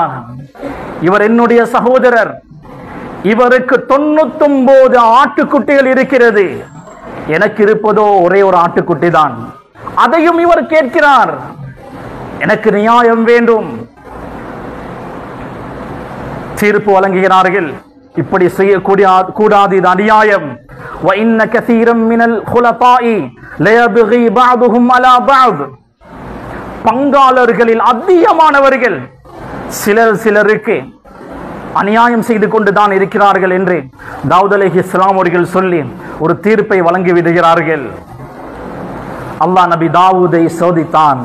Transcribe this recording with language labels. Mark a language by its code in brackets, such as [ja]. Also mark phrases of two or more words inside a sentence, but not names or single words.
[ta] இவர் என்னுடைய சகோதரர், இவருக்கு 99 ஆட்டுக்குட்டிகள் இருக்கிறது, எனக்கு இருப்பதோ ஒரே ஒரு ஆட்டுக்குட்டி தான். அதையும் இவர் கேட்கிறார். எனக்கு நியாயம் வேண்டும். தீர்ப்பு வழங்குகிறார்கள். இப்படி செய்யக்கூடிய கூடாது, இது அநியாயம். [ar] وَإِنَّ كَثِيرًا مِنَ الْخُلَطَاءِ لَيَبْغِي بَعْضُهُمْ عَلَى بَعْضٍ. [ta] பங்காளர்களில் அதிகமானவர்கள் சிலருக்கு அநியாயம் செய்து கொண்டுதான் இருக்கிறார்கள் என்று தாவூத் அலைஹிஸ்ஸலாம் அவர்கள் சொல்லி ஒரு தீர்ப்பை வழங்கி விடுகிறார்கள். அல்லாஹ் நபி தாவூதை சோதித்தான்.